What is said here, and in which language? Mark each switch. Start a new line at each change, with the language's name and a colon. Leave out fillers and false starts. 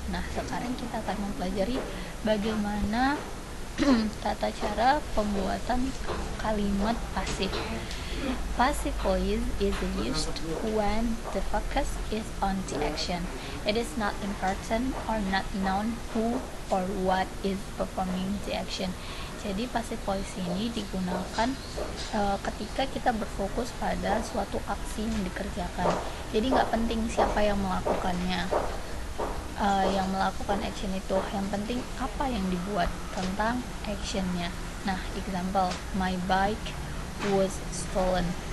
Indonesian: Nah, sekarang kita akan mempelajari bagaimana tata cara pembuatan kalimat pasif.
English: Passive voice is used when the focus is on the action. It is not important or not known who or what is performing the action.
Indonesian: Jadi passive voice ini digunakan ketika kita berfokus pada suatu aksi yang dikerjakan. Jadi nggak penting siapa yang melakukannya, yang melakukan action itu. Yang penting apa yang dibuat tentang actionnya.
English: Nah, example, my bike was stolen.